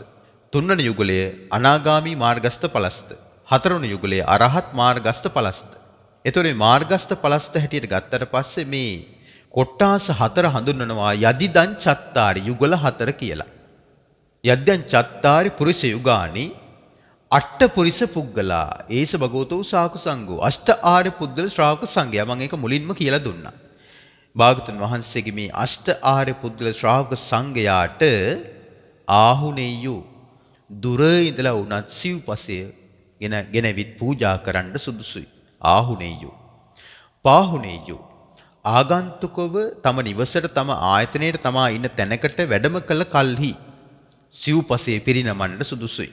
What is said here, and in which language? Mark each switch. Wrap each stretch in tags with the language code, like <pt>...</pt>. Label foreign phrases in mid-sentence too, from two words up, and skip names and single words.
<si>තුන්වන යුගලය අනාගාමි මාර්ගස්ත පලස්ත. හතරවන යුගලය අරහත් මාර්ගස්ත පලස්ත. එතකොට මේ මාර්ගස්ත පලස්ත හැටියට ගත්තට පස්සේ මේ කොට්ටාස 4 හඳුන්වනවා</si> <pi>යදිදං චත්තාරි</pi> <si>යුගල 4 කියලා.</si> <pi>යද්දං චත්තාරි පුරිස යුගානි අට්ඨ පුරිස පුද්ගලා ඒස භගවතෝ සාකු සංඝෝ</pi> <si>අෂ්ඨ ආර්ය පුද්ගල ශ්‍රාවක සංඝයා. මම ඒක මුලින්ම කියලා දුන්නා. භාගතුන් වහන්සේගේ මේ අෂ්ඨ ආර්ය පුද්ගල ශ්‍රාවක සංඝයාට ආහුනේයෝ දුර ඉඳලා උනත් සිව්පසය ගෙනවිත් පූජා කරන්න සුදුසුයි.</si> <pi>ආහුනේයෝ පාහුනේයෝ</pi> <si>ආගන්තුකව තම නිවසට, තම ආයතනයේ, තමා ඉන්න තැනකට වැඩම කළ කල්හි සිව්පසයේ පිරිනමන්න සුදුසුයි.</si>